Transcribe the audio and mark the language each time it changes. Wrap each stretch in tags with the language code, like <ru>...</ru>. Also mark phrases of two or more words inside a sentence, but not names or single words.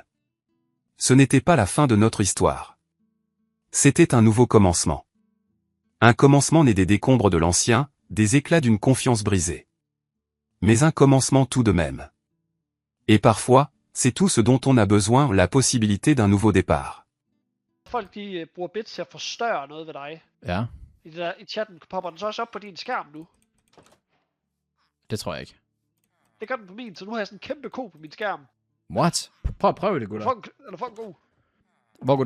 <fr>Ce n'était pas la fin de notre histoire. C'était un nouveau commencement. Un commencement né des décombres de l'ancien, des éclats d'une confiance brisée. Mais un commencement tout de même. Et parfois, c'est tout ce dont on a besoin, la possibilité d'un nouveau départ.</fr> <da>Folk de bruger bits til at forstørre noget ved dig. Ja, I chatten popper den så også op på din skærm nu. det tror jeg ikke. Det gør den på min, så nu har jeg sådan en kæmpe ko på min skærm. What? Prøv det, gutter. Er du fucking god? Hvor går du i</da>